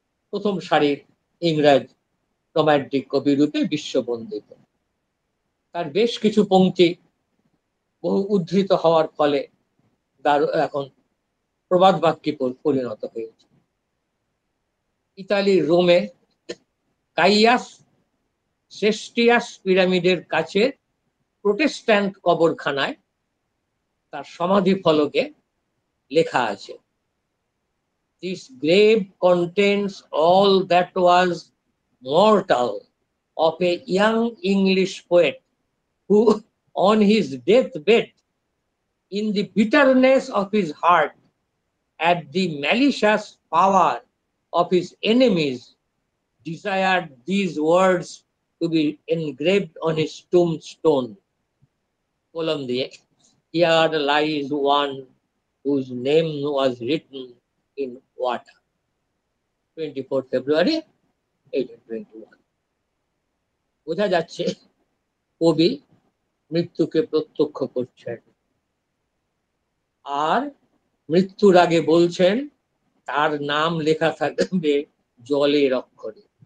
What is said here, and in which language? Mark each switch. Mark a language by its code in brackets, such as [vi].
[bn] প্রথম সারির ইংরেজ রোমান্টিক কবি রূপে বিশ্ববন্দিত। তার বেশ কিছু পংক্তি বহু উদ্ধৃত হওয়ার ফলে তার এখন প্রবাদ বাক্যে পরিণত হয়েছে। ইতালির রোমে কাইয়াস সেস্টিয়াস পিরামিডের কাছে প্রোটেস্ট্যান্ট কবরখানায় তার সমাধি ফলকে লেখা আছে, [en] This grave contains all that was mortal of a young English poet who, on his deathbed, in the bitterness of his heart, at the malicious power of his enemies, desired these words to be engraved on his tombstone. Column [bn] দিয়ে, [en] Here lies one whose name was written in water. 24 February 1821. [bn] বোঝা যাচ্ছে কবি মৃত্যুকে প্রত্যক্ষ করছেন, আর মৃত্যুর আগে বলছেন তার নাম লেখা থাকবে জলের অক্ষরে।